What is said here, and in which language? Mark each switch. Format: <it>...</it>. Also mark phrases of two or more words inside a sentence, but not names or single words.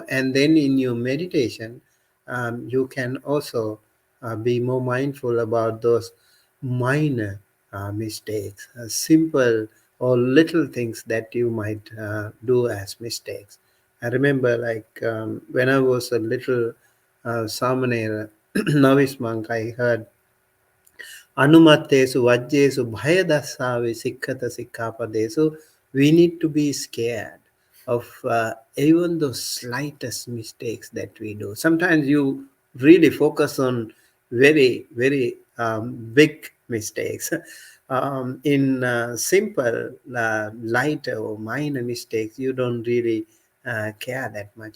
<en>And then in your meditation, you can also be more mindful about those minor mistakes, simple or little things that you might do as mistakes. I remember, like, when I was a little Samanera, novice monk, I heard</en> <pi>Anumattesu vajjesu bhayadassave sikkata sikkapadesu.</pi> <en>We need to be scared of even those slightest mistakes that we do. Sometimes you really focus on very, very big mistakes. In simple, light or minor mistakes, you don't really care that much.</en>